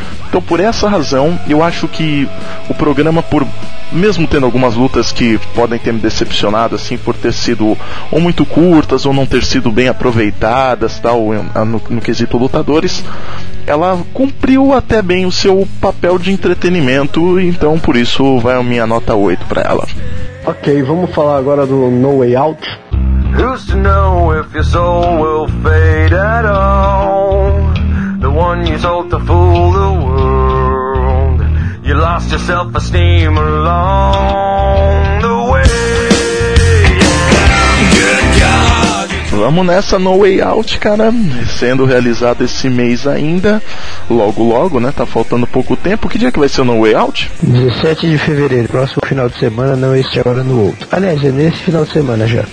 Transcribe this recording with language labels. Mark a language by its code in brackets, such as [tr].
[pt] Então, por essa razão, eu acho que o programa, por mesmo tendo algumas lutas que podem ter me decepcionado, assim, por ter sido ou muito curtas, ou não ter sido bem aproveitadas, tal, no quesito lutadores, ela cumpriu até bem o seu papel de entretenimento, então por isso vai a minha nota 8 para ela. Ok, vamos falar agora do No Way Out. [en] Who's to know if your soul will fade at all? The one you sold to fool the world. You lost your self-esteem along the way. [pt] Vamos nessa No Way Out, cara, sendo realizado esse mês ainda, logo, né, tá faltando pouco tempo. Que dia que vai ser o No Way Out? 17 de fevereiro, próximo final de semana, não este agora, no outro. Aliás, é nesse final de semana já.